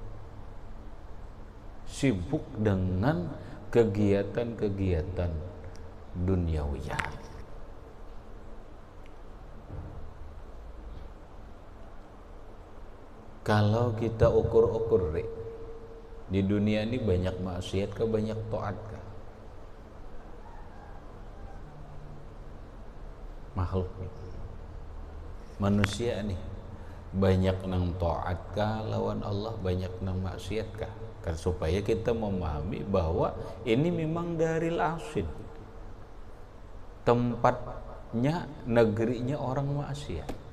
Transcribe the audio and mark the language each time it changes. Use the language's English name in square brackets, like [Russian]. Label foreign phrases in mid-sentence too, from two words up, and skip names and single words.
[Indonesian] Sibuk dengan kegiatan-kegiatan duniawiyah. Kalau kita ukur-ukur di dunia ini banyak maksiat kah, banyak taat kah? [Banjar] Makhluk manusia nih banyak nang taat kah lawan Allah, banyak nang maksiat kah? [Indonesian] Kan supaya kita memahami bahwa ini memang [Arabic] دار العاصين, [Indonesian] tempatnya, negerinya orang maksiat.